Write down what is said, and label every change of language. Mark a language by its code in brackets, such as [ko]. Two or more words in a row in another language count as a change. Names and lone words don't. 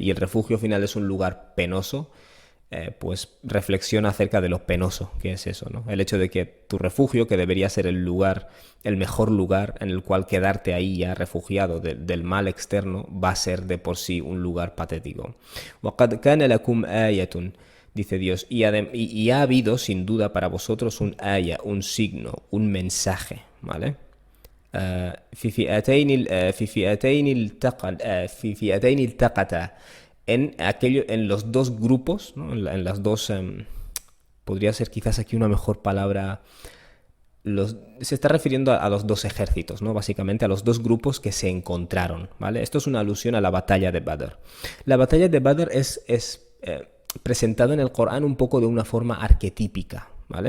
[es] Y el refugio final es un lugar penoso, pues reflexiona acerca de lo penoso que es eso, ¿no? El hecho de que tu refugio, que debería ser el mejor lugar en el cual quedarte ahí ya refugiado del mal externo, va a ser de por sí un lugar patético. [ar] وَقَدْ كَانَ لَكُمْ آيَةٌ, [es] dice Dios, y ha habido sin duda para vosotros un aya, un signo, un mensaje, ¿vale? [ar] في فئتين التقتا, [es] en los dos grupos, ¿no? En las dos, podría ser quizás aquí una mejor palabra, se está refiriendo a los dos ejércitos, ¿no? Básicamente a los dos grupos que se encontraron, ¿vale? Esto es una alusión a la batalla de Badr. La batalla de Badr es presentada en el Corán un poco de una forma arquetípica, ¿vale?